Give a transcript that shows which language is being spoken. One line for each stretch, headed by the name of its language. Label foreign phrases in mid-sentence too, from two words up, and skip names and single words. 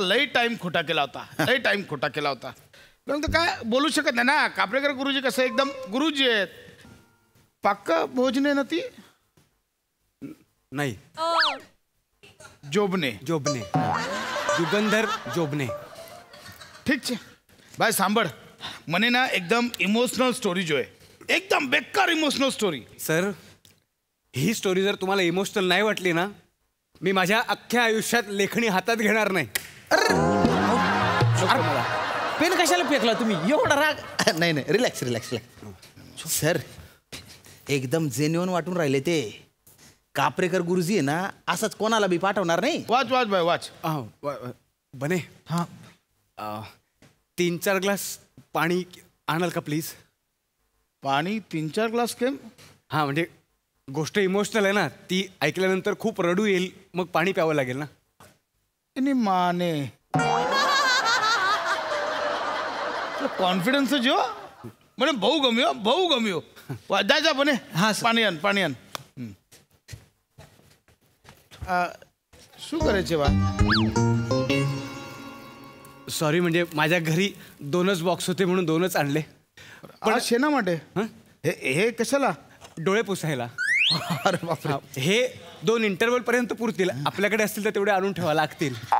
Marathi: लई टाइम खोटा केला होता. पण काय बोलू शकत नाही ना. कापरेकर गुरुजी कसं एकदम गुरुजी आहेत. पक्का भोजने ना ती नाही, जोबने. युगंधर जोबने.
Gujarati: ઠીક છે ભાઈ, સાંભળ. મને ના એકદમ ઇમોશનલ સ્ટોરી જોઈએ. એકદમ બેકાર ઇમોશનલ સ્ટોરી.
Marathi: सर, ही स्टोरी जर तुम्हाला इमोशनल नाही वाटली ना, मी माझ्या अख्ख्या आयुष्यात लेखणी हातात घेणार नाही. पेन कशाला फेकला तुम्ही? एवढा राग नाही. रिलॅक्स. सर, एकदम जेन्युइन वाटून राहिले ते. कापरेकर गुरुजी आहे ना, असंच कोणाला बी पाठवणार नाही. वाच भाई वाच. बने. हाँ, 3-4 ग्लास पाणी आणाल का प्लीज?
Gujarati: પાણી 3-4 ગ્લાસ કેમ?
Marathi: हां, म्हणजे गोष्ट इमोशनल आहे ना, ती ऐकल्यानंतर खूप रडू येईल, मग पाणी प्यावं लागेल ना.
Gujarati: એની માને કોન્ફિડન્સ જો મને બહુ ગમ્યો. જા બને. હા, પાણી આન. શું કરે છે વા?
Marathi: सॉरी, म्हणजे माझ्या घरी 2च बॉक्स होते म्हणून 2च आणले. पण
Gujarati: શેના માટે?
Marathi: हे कशाला? डोळे पुसायला. अरे बापरे. हे 2 इंटरवल पर्यंत पुरतील. आपल्याकडे असतील तर तेवढे आणून ठेवा लागतील.